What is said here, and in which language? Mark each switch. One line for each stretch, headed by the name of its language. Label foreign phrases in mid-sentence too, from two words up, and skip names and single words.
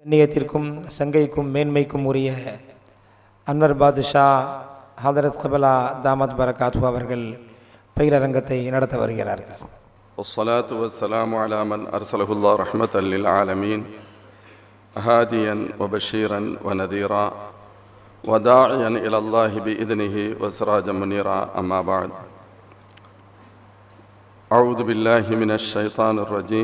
Tamil: கண்ணியத்திற்கும் சங்கைக்கும் மேன்மைக்கும் உரிய அன்வர் பாதுஷா ஹதரத் கபலா
Arabic: دامت بركاته
Tamil: அவர்கள் பயிலரங்கத்தை நடத்த வருகிறார்கள்.
Arabic: والصلاة والسلام على من أرسله الله رحمة للعالمين هاديا وبشيرا ونذيرا وداعيا إلى الله بإذنه وسراجا منيرا. أما بعد، أعوذ بالله من الشيطان الرجيم.